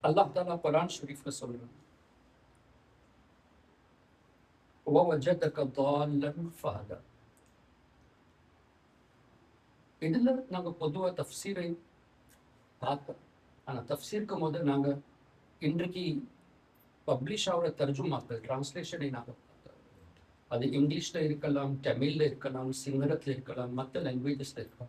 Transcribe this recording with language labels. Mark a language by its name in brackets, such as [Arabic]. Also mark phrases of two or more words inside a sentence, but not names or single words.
[Arabic] الله تعالى [Tamil] குர்ஆன் ஷரீஃப்ல சொல்றான், [Arabic] وَوَجَدَكَ ضَالًّا فَهَدَى. [Tamil] இதுல நாங்க பொதுவா தஃப்சீரை பார்த்தோம். ஆனா தஃப்சீருக்கு முதல் நாங்க இன்றைக்கு பப்ளிஷ் ஆகிற தர்ஜுமாக்கள் டிரான்ஸ்லேஷனை நாங்கள் பார்த்தோம். அது இங்கிலீஷ்ல இருக்கலாம், தமிழ்ல இருக்கலாம், சிங்களத்துல இருக்கலாம், மற்ற லாங்குவேஜஸ்ல இருக்கலாம்.